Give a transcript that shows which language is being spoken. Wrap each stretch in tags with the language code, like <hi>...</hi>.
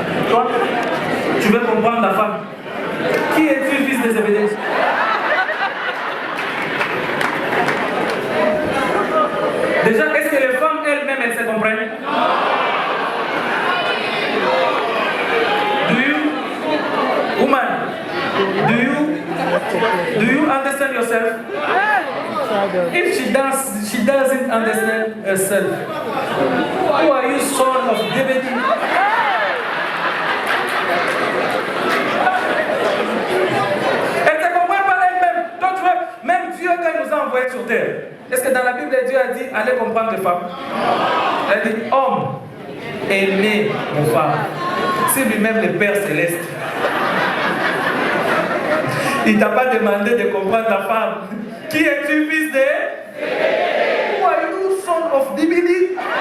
<fr>Toi, tu veux comprendre la femme. Qui es-tu, fils de Zébédée? Déjà, est-ce que les femmes elles-mêmes, elles se comprennent?</fr> <en>Do you, woman, do you understand yourself? If she doesn't understand herself, who are you, son of David?</en> <fr>Elle ne comprend pas elle-même. Donc tu vois, même Dieu quand il nous a envoyés sur terre, est-ce que dans la Bible Dieu a dit allez comprendre les femmes? Elle dit homme, aimez vos femmes. C'est lui-même le Père Céleste. Il ne t'a pas demandé de comprendre ta femme. Qui es-tu, fils de?</fr> <en>Who are you, son of Dibidi?</en>